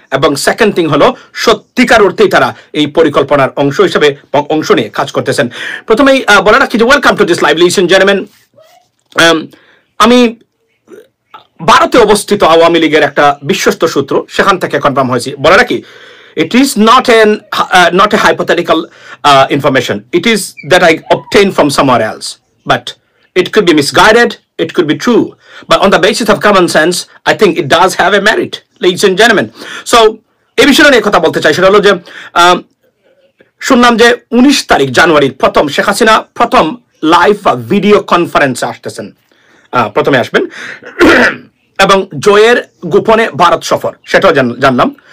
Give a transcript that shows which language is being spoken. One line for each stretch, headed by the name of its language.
Bangla: এবং second thing হলো সত্যিকার অর্থেই তারা এই পরিকল্পনার অংশ হিসেবে অংশ নিয়ে কাজ করতেছেন। প্রথমেই বলে রাখি যে
English: Welcome to this live, ladies and gentleman.
Bangla: আমি ভারতে অবস্থিত আওয়ামী লীগের একটা বিশ্বস্ত সূত্র, সেখান থেকে কনফার্ম হয়েছি। বলে রাখি,
English: it is not a hypothetical information. It is that I obtained from somewhere else, but it could be misguided, it could be true, but on the basis of common sense, I think it does have a merit, ladies and gentlemen.
Bangla: So এই বিষয়ে নিয়ে কথা বলতে চাই। সেটা হলো যে শুনলাম যে 19 তারিখ জানুয়ারি প্রথম শেখ হাসিনা প্রথম লাইভ ভিডিও কনফারেন্সে আসতেছেন, প্রথমে আসবেন। এবং জয়ের গোপনে ভারত সফর, সেটাও জানলাম।